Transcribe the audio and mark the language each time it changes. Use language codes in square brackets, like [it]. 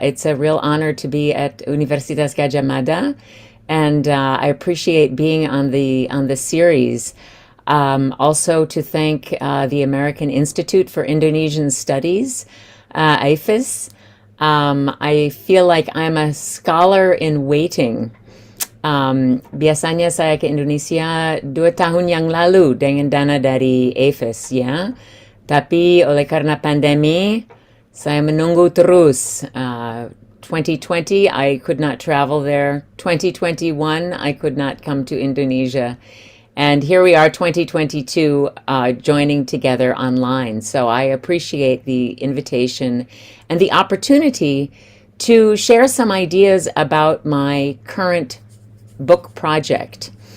[en] It's a real honor to be at Universitas Gadjah Mada, and I appreciate being on the series. Also to thank the American Institute for Indonesian Studies, AIFIS. I feel like I'm a scholar in waiting. [id] Biasanya saya ke Indonesia 2 tahun yang lalu dengan dana dari AIFIS, ya. Tapi oleh karena pandemi, saya menunggu terus. [en] 2020, I could not travel there. 2021, I could not come to Indonesia. And here we are, 2022, joining together online. So I appreciate the invitation and the opportunity to share some ideas about my current book project.